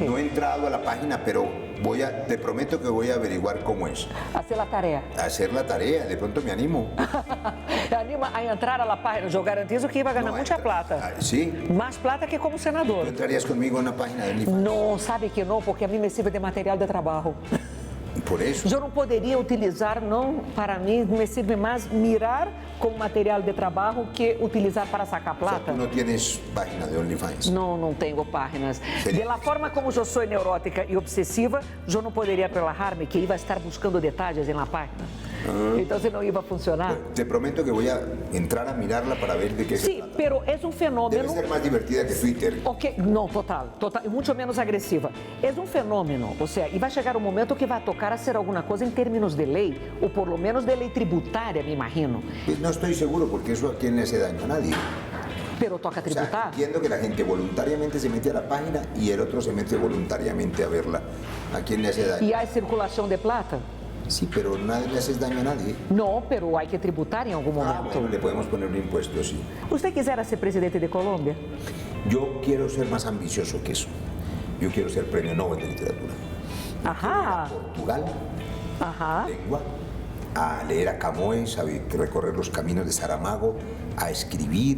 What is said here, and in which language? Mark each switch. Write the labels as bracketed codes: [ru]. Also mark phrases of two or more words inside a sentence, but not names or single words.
[es] No he entrado a la página, pero te prometo que voy a averiguar cómo es. Hacer la tarea. Hacer la tarea, de pronto me animo. Anima a entrar a la página. Yo garantizo que iba a ganar mucha plata. ¿Sí? Más plata que como ¿Tú senador. entrarías conmigo en una página de OnlyFans? [pt] No, sabe que não, porque a mim [es] me sirve [pt] de material de trabalho. [es] Por eso. [pt] Eu não poderia utilizar, não, para mim, [es] me sirve [pt] mais mirar como material de trabalho que utilizar para sacar [es] O sea, [pt] plata. [es] tú no tienes página de OnlyFans. [pt] Não tenho páginas. Seria- [es] De la forma [pt] como eu sou neurótica e obsessiva, eu não poderia relajar-me que [es] iba a estar buscando [pt] detalhes na página. Então, não ia funcionar. [es] Te prometo que voy a entrar a mirarla para ver de qué se [pt] Sim, [es] trata. [pt] pero é um [es] Debe [pt] fenômeno. [es] ser más divertida que Twitter. [pt] Ok, não, total, e muito menos agressiva. É um fenômeno, ou seja, e vai chegar um momento que vai tocar a ser alguma coisa em termos de lei, ou [es] por lo menos de [pt] lei tributária, me imagino. [es] Pues no estoy seguro porque eso a quién le hace daño a nadie. [pt] Pero toca [es] O sea, [pt] tributar. [es] entiendo que la gente voluntariamente se mete a la página y el otro se mete voluntariamente a verla. ¿A quién le hace daño? [pt] E há circulação de plata? [es] Sí, pero nadie le haces daño a nadie. [pt] Não, pero há que tributar em algum [es] Ah, [pt] momento. [es] bueno, le podemos poner un impuesto, sí. Usted quisera [pt] ser presidente de Colômbia? [es] Yo quiero ser más ambicioso que eso. Yo quiero ser premio Nobel de literatura. Ajá, Portugal, ajá. lengua, a leer a Camões, a recorrer los caminos de Saramago, a escribir.